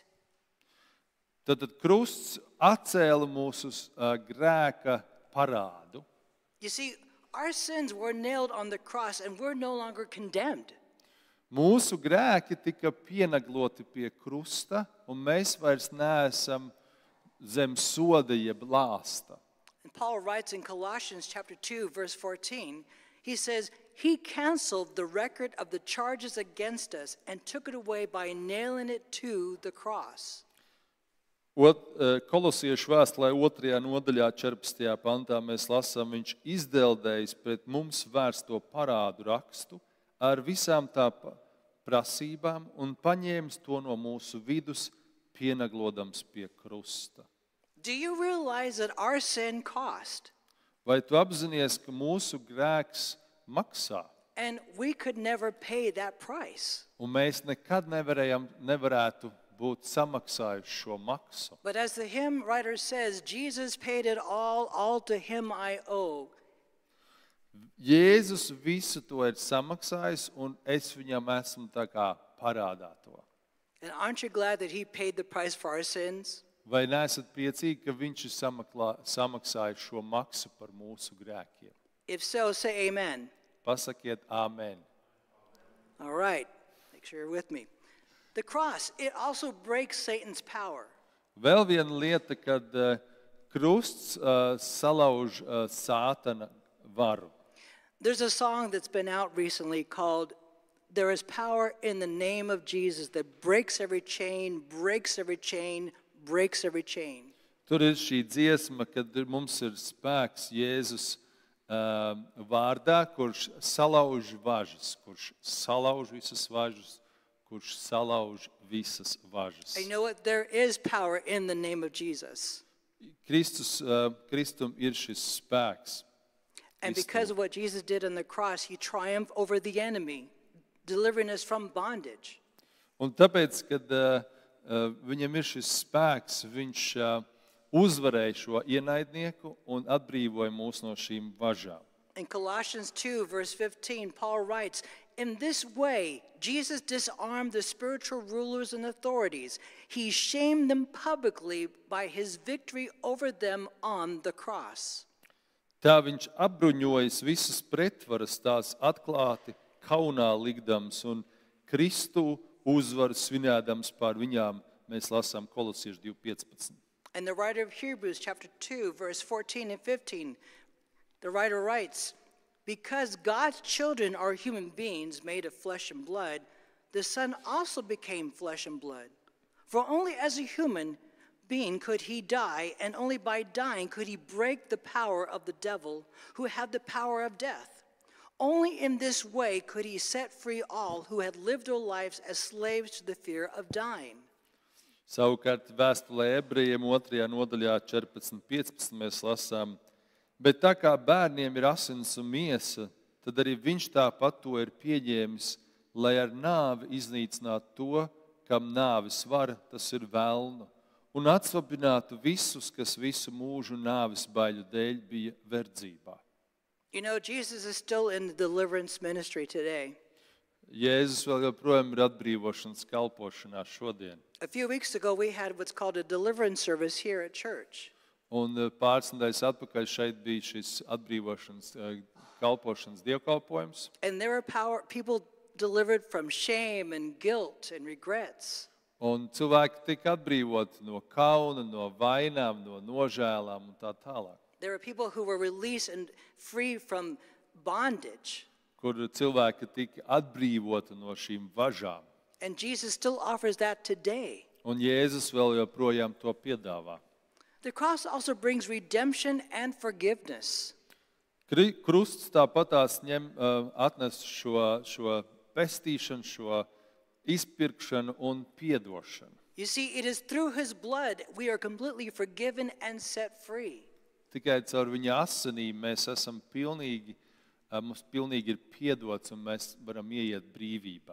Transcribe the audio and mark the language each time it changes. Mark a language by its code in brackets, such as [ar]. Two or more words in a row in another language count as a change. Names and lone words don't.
[lv] Tātad krusts atcēla mūsu grēka parādu. [en] You see, our sins were nailed on the cross and we're no longer condemned. [lv] Mūsu grēki tika pienagloti pie krusta, un mēs vairs neesam zem soda jeb lāsta. [en] And Paul writes in Colossians chapter 2, verse 14, he says, he canceled the record of the charges against us and took it away by nailing it to the cross. [lv] Kolosiešu vēstulē 2. nodaļā 14. pantā mēs lasām, viņš izdeldējis pret mums vērsto parādu rakstu ar visām tā prasībām un paņēmis to no mūsu vidus, pienaglodams pie krusta. [en] Do you realize that our sin cost? [lv] Vai tu apzinies, ka mūsu grēks maksā? [en] And we could never pay that price. [lv] Un mēs nekad nevarētu būt samaksājuši šo maksu. [en] But as the hymn writer says, Jesus paid it all to him I owe. [lv] Jēzus visu to ir samaksājis, un es viņam esmu tā kā parādā to. [en] And aren't you glad that he paid the price for our sins? [lv] Vai neesat priecīgi, ka viņš ir samaksājis šo maksu par mūsu grēkiem? [en] If so, say amen. [lv] Pasakiet amen. [en] All right. Make sure you're with me. The cross, it also breaks Satan's power. [lv] Vēl viena lieta, kad krusts salauž Sātana varu. [en] There's a song that's been out recently called There is Power in the Name of Jesus that breaks every chain, breaks every chain, breaks every chain. [lv] Tur ir šī dziesma, kad mums ir spēks Jēzus vārdā, kurš salauž važas, kurš salauž visas važas, kurš salauž visas važas. [en] I know what there is power in the name of Jesus. [lv] Kristum ir šis spēks. [en] And because of what Jesus did on the cross, he triumphed over the enemy, delivering us from bondage. [lv] Un tāpēc, kad viņam ir šis spēks, viņš uzvarēja šo ienaidnieku un atbrīvoja mūs no šīm važām. [en] In Colossians 2, verse 15, Paul writes, in this way, Jesus disarmed the spiritual rulers and authorities. He shamed them publicly by his victory over them on the cross. [lv] Tā viņš apbruņojas visas pretvaras, tās atklāti kaunā likdams un Kristu uzvaru svinēdams pār viņām. Mēs lasām Kolosiešu 2:15. [en] And the writer of Hebrews chapter 2, verse 14 and 15, the writer writes, because God's children are human beings made of flesh and blood, the Son also became flesh and blood. For only as a human being could he die, and only by dying could he break the power of the devil, who had the power of death. Only in this way could he set free all who had lived their lives as slaves to the fear of dying. [lv] Savukārt vēstulē ebrejiem 2. nodaļā 14.15 mēs lasām, bet tā kā bērniem ir asins un miesa, tad arī viņš tāpat to ir pieņēmis, lai ar nāvi iznīcinātu to, kam nāvis var, tas ir velnu, un atsvabinātu visus, kas visu mūžu nāvis baiļu dēļ bija verdzībā. [en] You know, Jesus is still in the deliverance ministry today. [lv] Jēzus vēl joprojām ir atbrīvošanas kalpošanā šodien. [en] A few weeks ago, we had what's called a deliverance service here at church. [lv] Un pāris nedēļas atpakaļ šeit bija šis atbrīvošanas kalpošanas dievkalpojums. [en] And there were people delivered from shame and guilt and regrets. [lv] Un cilvēki tika atbrīvoti no kauna, no vainām, no nožēlām un tā tālāk. [en] There were people who were released and free from bondage. [lv] Kur cilvēki tika atbrīvoti no šīm važām. [en] And Jesus still offers that today. [lv] Un Jēzus vēl joprojām to piedāvā. [en] The cross also brings redemption and forgiveness. [lv] Krusts tāpatās atnes šo pestīšanu, šo izpirkšanu un piedošanu. [en] You see, it is through his blood we are completely forgiven and set free. [lv] Tikai caur viņa asinīm mēs esam mums pilnīgi ir piedots un mēs varam ieiet brīvībā.